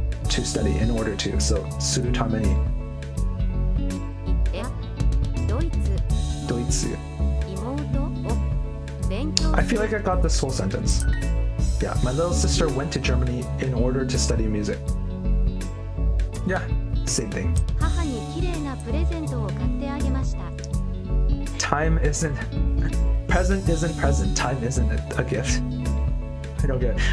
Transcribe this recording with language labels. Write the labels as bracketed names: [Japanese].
[English] To study, in order to. So, するために [Japanese] いやドイツドイツ妹を勉強 [English] I feel like I got this whole sentence. Yeah, my little sister went to Germany in order to study music. Yeah, same thing. [Japanese] 母に綺麗なプレゼントを買ってあげました [English] Time isn't present isn't present. Time isn't a gift. I don't get it.